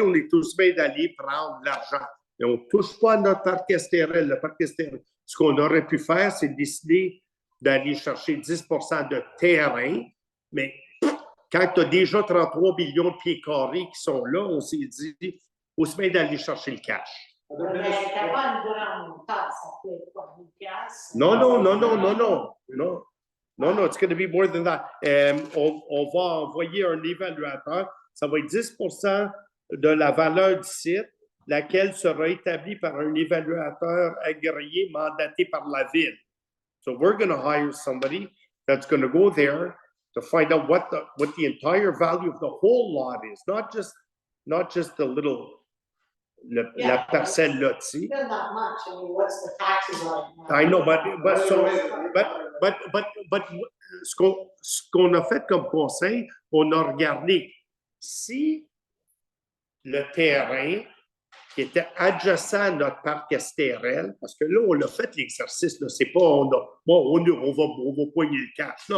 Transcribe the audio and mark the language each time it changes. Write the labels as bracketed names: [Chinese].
[French] On est tous bien d'aller prendre l'argent. Et on ne touche pas à notre parc Estérel. Le parc Estérel, ce qu'on aurait pu faire, c'est décider d'aller chercher 10 de terrain, mais quand tu as déjà 33 millions de pieds carrés qui sont là, on s'est dit, aussi bien d'aller chercher le cash. Mais t'as pas une grande tasse, ça peut être quoi, 1000 piastres? [English] Non, it's going to be more than that. [French] On va envoyer un évaluateur. Ça va être 10 de la valeur du site, laquelle sera établie par un évaluateur agréé mandaté par la ville. [English] So we're going to hire somebody that's going to go there to find out what the entire value of the whole lot is, not just the little [French] la parcelle lotie. [English] Still not much. I mean, what's the taxes on it? I know, but [French] ce qu'on a fait comme conseil, on a regardé si le terrain qui était adjacent à notre parc STRL, parce que là, on a fait l'exercice, là, c'est pas on va poigner le cash.